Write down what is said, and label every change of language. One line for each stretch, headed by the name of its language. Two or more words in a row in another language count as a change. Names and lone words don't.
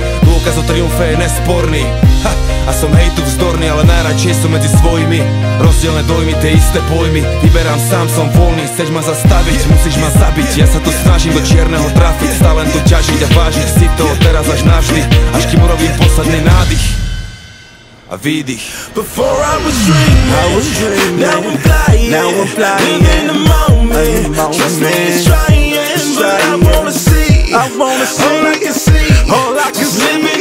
Slovak: Dôkaz o triumfe je nesporný. A som hejtu vzdorný, ale najradšej som medzi svojimi. Rozdielne dojmy, tie isté pojmy. Vyberám sám, som voľný, chceš ma zastaviť, musíš ma zabiť. Ja sa tu snažím do čierneho trafiť, stále to ťažiť a vážiť si to teraz až navždy, až kým urobím posledný nádych a výdych.
English: Before I was dreaming, now I'm flying, live in the moment. Trust me, it's trying, but I wanna see. All I can see, all I can see.